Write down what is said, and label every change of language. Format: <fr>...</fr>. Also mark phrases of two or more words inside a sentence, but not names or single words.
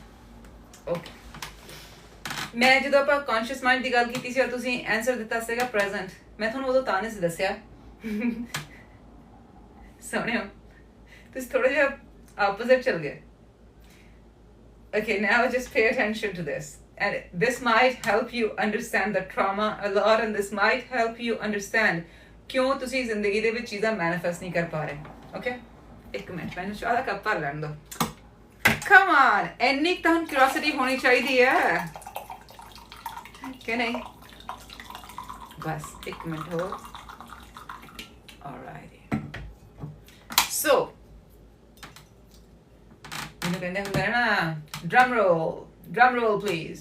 <en>Okay.</en> <pa>ਮੈਂ ਜਦੋਂ ਆਪਾਂ</pa> <en>conscious mind</en> <pa>ਦੀ ਗੱਲ ਕੀਤੀ ਸੀ ਔਰ ਤੁਸੀਂ ਆਨਸਰ ਦਿੱਤਾ ਸੀਗਾ ਪ੍ਰੈਜ਼ੈਂਟ, ਮੈਂ ਤੁਹਾਨੂੰ ਉਦੋਂ ਤਾਂ ਨਹੀਂ ਸੀ ਦੱਸਿਆ ਸੋਹਣਿਓ, ਤੁਸੀਂ ਥੋੜਾ ਜਿਹਾ ਆਪੋਜ਼ਿਟ ਚਲ ਗਏ.</pa> <en>Okay, now just pay attention to this. And this might help you understand the trauma a lot, and this might help you understand</en> <pa>ਕਿਉਂ ਤੁਸੀਂ ਜ਼ਿੰਦਗੀ ਦੇ ਵਿੱਚ ਚੀਜ਼ਾਂ ਮੈਨੀਫੈਸਟ ਨਹੀਂ ਕਰ ਪਾ ਰਹੇ.</pa> <en>Okay?</en> <pa>ਇੱਕ ਮਿੰਟ, ਮੈਨੂੰ ਚਾਹ ਦਾ ਕੱਪ ਭਰ ਲੈਣ ਦਿਓ.</pa> <en>Come on!</en> <pa>ਇੰਨੀ ਤਾਂ ਕਿਉਰਿਓਸਿਟੀ ਹੋਣੀ ਚਾਹੀਦੀ ਹੈ ਕਿ ਨਹੀਂ? ਬਸ ਇੱਕ ਮਿੰਟ ਹੋਰ. Alrighty. So, ਮੈਨੂੰ ਕਹਿੰਦੇ ਹੁੰਦੇ ਨਾ</pa> <en>drum roll please.</en>